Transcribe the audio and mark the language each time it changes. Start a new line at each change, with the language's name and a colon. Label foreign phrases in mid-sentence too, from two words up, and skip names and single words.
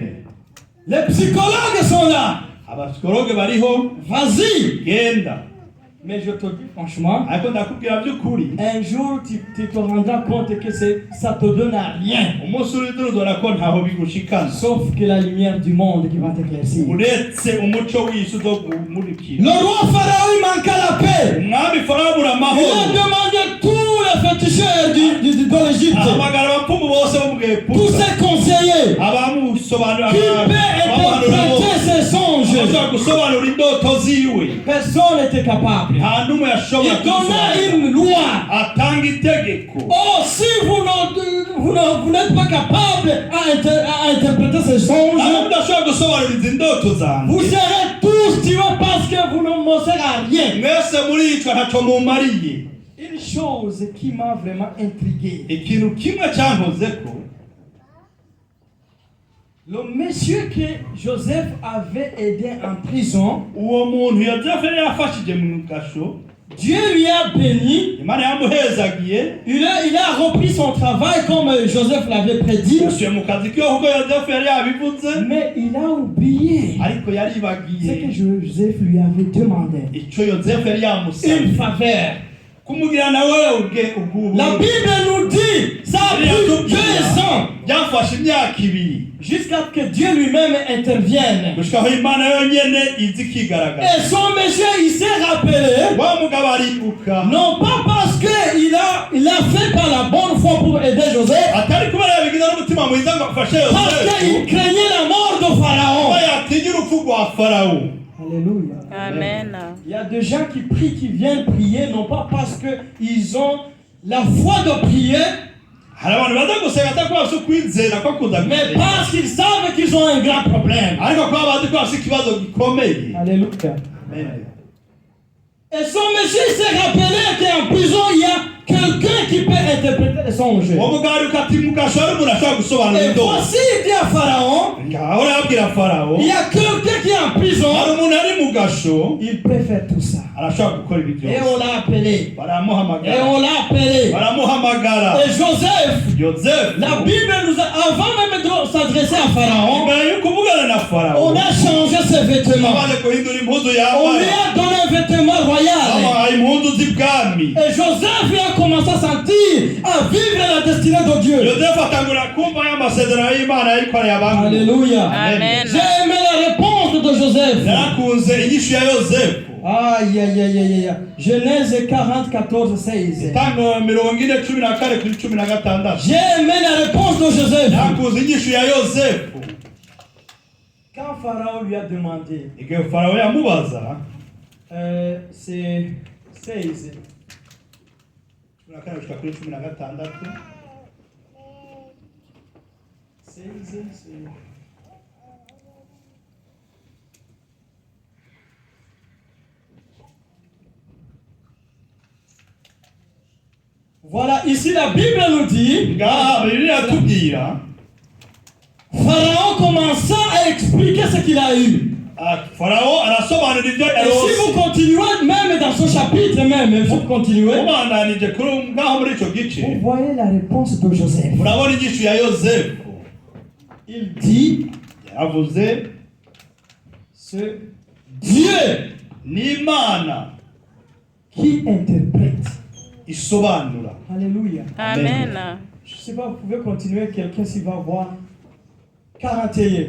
French: Alléluia. Amen. Les psychologues sont là.
Rundi: abapsikologe bariho,
French: Vas-y.
Rundi: genda.
French: Mais je te dis franchement,
Rundi: Ariko ndakubwira by'ukuri,
French: un jour tu te rendras compte que ça te donne à rien.
Rundi: umunsi uridurudora ko ntaho bigushikana.
French: Sauf que la lumière du monde qui va t'éclaircir.
Rundi: Uretse umuco w'isi uzomurikira.
French: Le roi Pharaon, il manqua la paix.
Rundi: Umwami Farawo abura
French: Il a
Rundi: amahoro.
French: demandé tous les féticheurs de l'Égypte,
Rundi: Ahamagara abapfumu bose bo mu
French: tous
Rundi: Egiputa.
French: ses conseillers,
Rundi: Abamusobanurira,
French: qui peut interpréter ses songes.
Rundi: abashobora gusobanura indoto ziwe.
French: Personne n'était capable.
Rundi: Nta n'umwe yashobora
French: Il donna
Rundi: kuzisobanura.
French: une loi.
Rundi: Atanga itegeko.
French: Oh, si vous n'êtes pas capable à interpréter ces songes,
Rundi: Ntabwo udashobora gusobanura izi ndoto zanjye.
French: vous serez tous tués parce que vous ne me servez à rien.
Rundi: Mwese muricwa ntacyo mumariye.
French: Une chose qui m'a vraiment intrigué.
Rundi: Ikintu kimwe cyankozeko,
French: Le monsieur que Joseph avait aidé en prison,
Rundi: uwo muntu Yozefu yari yafashije mu gasho,
French: Dieu lui a béni.
Rundi: Imana yamuhezagiye,
French: Il a repris son travail comme Joseph l'avait prédit.
Rundi: yasubiye mu kazi kiwe kuko Yozefu yari yabivuze,
French: Mais il a oublié
Rundi: ariko
French: ce que
Rundi: yaribagiye
French: Joseph lui avait demandé.
Rundi: icyo Yozefu yari
French: Une
Rundi: yamusabye
French: faveur.
Rundi: kumugira nawe ubwubu.
French: La Bible nous dit, ça a pris 2 ans
Rundi: byafashe imyaka 2
French: jusqu'à ce que Dieu lui-même intervienne.
Rundi: gushika aho Imana yonyene izi ikigaragaza.
French: Et son monsieur, il s'est rappelé,
Rundi: Wa mugabo aribuka,
French: non pas parce qu'il a fait par la bonne foi pour aider Joseph,
Rundi: atari kubera yabigize n'umutima mwiza ngo afashe
French: parce qu'il
Rundi: Yozefu,
French: craignait la mort de Pharaon.
Rundi: kuba yatinya urupfu rwa Farawo.
French: Alléluia. Amen. Il y a des gens qui prient, qui viennent prier, non pas parce qu'ils ont la foi de prier,
Rundi: Hari abantu baza gusenga atakuba bafite ukwizera ko kuza
French: mais
Rundi: gusenga,
French: parce qu'ils savent qu'ils ont un grand problème.
Rundi: ariko kuba bazi ko bafite ikibazo gikomeye.
French: Alléluia. Amen. Et son monsieur s'est rappelé qu'en prison, il y a quelqu'un qui peut interpréter les songes.
Rundi: uwo mugabo ariko ati mu gasho hari umuntu ashobora gusobanura
French: Et
Rundi: indoto.
French: voici, il dit à Pharaon,
Rundi: ngaho arabwira Farawo,
French: il y a quelqu'un qui est en prison,
Rundi: hari umuntu ari mu gasho
French: il peut faire tout ça.
Rundi: arashobora gukora ibi
French: Et
Rundi: byose.
French: on l'a appelé. Et
Rundi: Baramuhamagara,
French: on l'a appelé.
Rundi: baramuhamagara.
French: Et Joseph,
Rundi: Yozefu,
French: la Bible nous a, avant même de s'adresser à Pharaon,
Rundi: mbere yo kuvugana na
French: on
Rundi: Farawo,
French: a changé ses vêtements.
Rundi: amaze guhindura impuzu
French: On lui
Rundi: yambaye,
French: a donné un vêtement royal.
Rundi: amuhaye impuzu z'ibwami.
French: Et Joseph il a commencé à sentir, à vivre la destinée de Dieu.
Rundi: Yozefu atangura kumva y'amasezerano y'Imana yayikoreye abantu.
French: Alléluia. Amen. J'ai aimé la réponse de Joseph.
Rundi: Yarakunze inyishu ya Yozefu.
French: Aïe, aïe, aïe, aïe, aïe. Genèse 40, 14, 16.
Rundi: Itango 40:14 kuri 16.
French: J'ai aimé la réponse de Joseph.
Rundi: Yarakunze inyishu ya Yozefu.
French: Quand Pharaon lui a demandé,
Rundi: Igihe Farawo yamubaza,
French: c'est 16.
Rundi: 14 kuri 16.
French: 16, c'est... Voilà, ici la Bible nous dit,
Rundi: ngaha Bibiliya iratubwira,
French: Pharaon commença à expliquer ce qu'il a eu.
Rundi: Farawo arasobanura ibyo
French: Et si vous
Rundi: yarose.
French: continuez même dans ce chapitre même, si vous continuez,
Rundi: Mubandanije kuri ngaho muri ico gice,
French: vous voyez la réponse de Joseph.
Rundi: murabona inyishu ya Yozefu.
French: Il dit,
Rundi: Yaravuze,
French: c'est Dieu
Rundi: n'Imana
French: qui interprète.
Rundi: isobanura.
French: Alléluia. Amen. Je ne sais pas, vous pouvez continuer, quelqu'un s'il va voir 41.